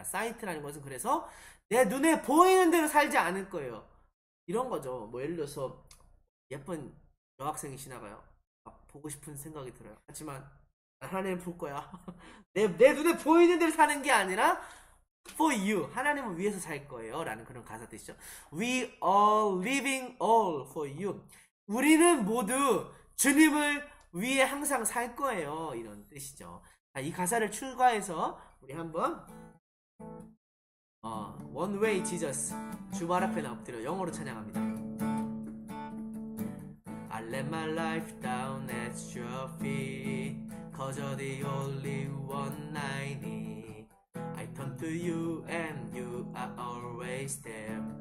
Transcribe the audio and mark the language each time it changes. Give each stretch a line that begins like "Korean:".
Korean: sight라는 것은 그래서 내 눈에 보이는 대로 살지 않을 거예요. 이런 거죠. 뭐 예를 들어서 예쁜 여학생이 지나가요. 보고 싶은 생각이 들어요. 하지만 하나님 볼 거야. 내 눈에 보이는 대로 사는 게 아니라 for you. 하나님을 위해서 살 거예요. 라는 그런 가사 뜻이죠.
English: We are living all for you.
Korean: 우리는 모두 주님을 위에 항상 살 거예요. 이런 뜻이죠. 자, 이 가사를 추가해서 우리 한번 One Way Jesus 주말 앞에 엎드려 영어로 찬양합니다.
English: I let my life down at your feet Cause you're the only one I need I turn to you and you are always there